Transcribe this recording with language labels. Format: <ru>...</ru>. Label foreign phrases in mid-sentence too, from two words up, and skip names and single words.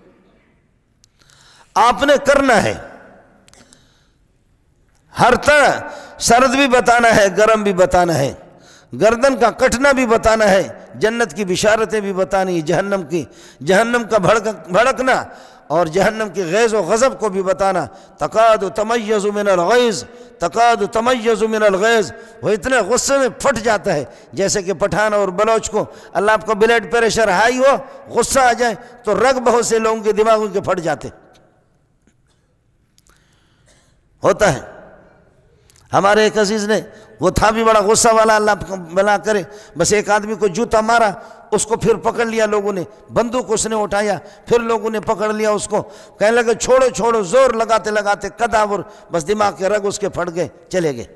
<ur>آپ نے کرنا ہے، ہر طرح سرد بھی بتانا ہے، گرم بھی بتانا ہے، گردن کا کٹنا بھی بتانا ہے، جنت کی بشارتیں بھی بتانی، جہنم کا بھڑکنا اور جہنم کی غیظ و غضب کو بھی بتانا۔</ur> <ar>تکاد تمیز من الغیظ، تکاد تمیز من الغیظ،</ar> <ur>وہ اتنے غصے میں پھٹ جاتا ہے، جیسے کہ پٹھان اور بلوچ کو اللہ آپ کا</ur> <en>blood pressure high</en> <ur>ہو، غصہ آ جائے تو رگ بہت سے لوگوں کے دماغوں کے پھٹ جاتے ہوتا ہے۔ ہمارے ایک عزیز نے، وہ تھا بھی بڑا غصہ والا، اللہ بلا کرے، بس ایک آدمی کو جوتا مارا، اس کو پھر پکڑ لیا لوگوں نے، بندوق اس نے اٹھایا، پھر لوگوں نے پکڑ لیا اس کو، کہنے لگے چھوڑو چھوڑو، زور لگاتے لگاتے قداور، بس دماغ کے رگ اس کے پھٹ گئے، چلے گئے۔</ur>